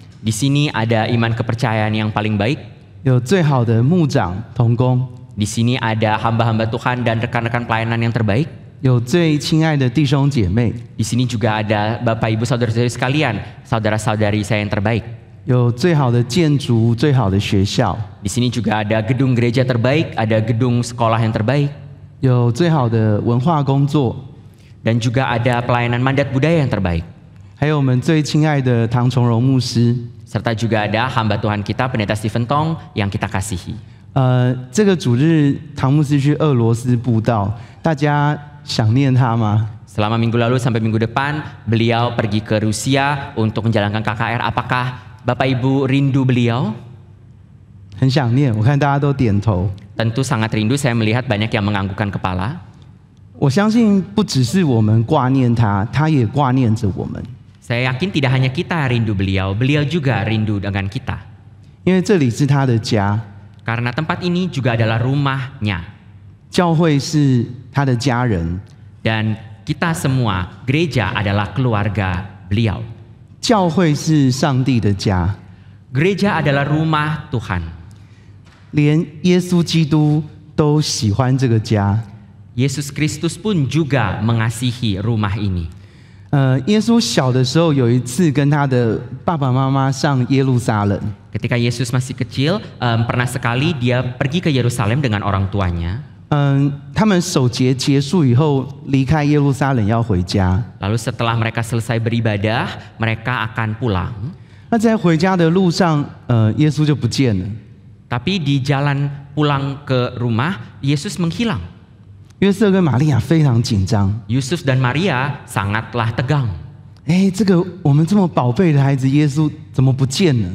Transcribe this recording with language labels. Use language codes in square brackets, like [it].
[id] Di sini ada iman kepercayaan yang paling baik. [zh] 有最好的牧长同工。 [id] Di sini ada hamba-hamba Tuhan dan rekan-rekan pelayanan yang terbaik. [zh] 有最亲爱的弟兄姐妹。 [id] Di sini juga ada Bapak Ibu saudara-saudari sekalian, saudara-saudari saya yang terbaik. [zh] 有最好的建筑、最好的学校。 [id] Di sini juga ada gedung gereja terbaik, ada gedung sekolah yang terbaik. [zh] 有最好的文化工作。 [id] Dan juga ada pelayanan mandat budaya yang terbaik. [zh] 还有我们最亲爱的唐崇荣牧师。 [id] Serta juga ada hamba Tuhan kita Pendeta Stephen Tong yang kita kasihi. [zh] 这个主日唐牧师去俄罗斯布道，大家想念他吗？ [id] Selama minggu lalu sampai minggu depan, beliau pergi ke Rusia untuk menjalankan KKR. Apakah Bapak Ibu rindu beliau? [zh] 很想念，我看大家都点头。 [id] Tentu sangat rindu, saya melihat banyak yang menganggukkan kepala. [zh] 我相信不只是我们挂念他，他也挂念着我们。 [id] Saya yakin tidak hanya kita rindu beliau, beliau juga rindu dengan kita. [zh] 因为这里是他的家， [id] Karena tempat ini juga adalah rumahnya. [zh] 教会是他的家人， [id] Dan kita semua, gereja adalah keluarga beliau. [zh] 教会是上帝的家， [id] Gereja adalah rumah Tuhan. [zh] 连耶稣基督都喜欢这个家。 [id] Yesus Kristus pun juga mengasihi rumah ini. [zh] 耶稣小的时候有一次跟他的爸爸妈妈上耶路撒冷。 [id] Ketika Yesus masih kecil, pernah sekali dia pergi ke Yerusalem dengan orang tuanya. [zh] 他们守节结束以后离开耶路撒冷要回家。 [id] Lalu setelah mereka selesai beribadah, mereka akan pulang. [zh] 那在回家的路上，耶稣就不见了。 [id] Tapi di jalan pulang ke rumah, Yesus menghilang. [zh] 约瑟跟玛利亚非常紧张。 [id] Yusuf dan Maria sangatlah tegang. [zh] 这个我们这么宝贝的孩子耶稣怎么不见了？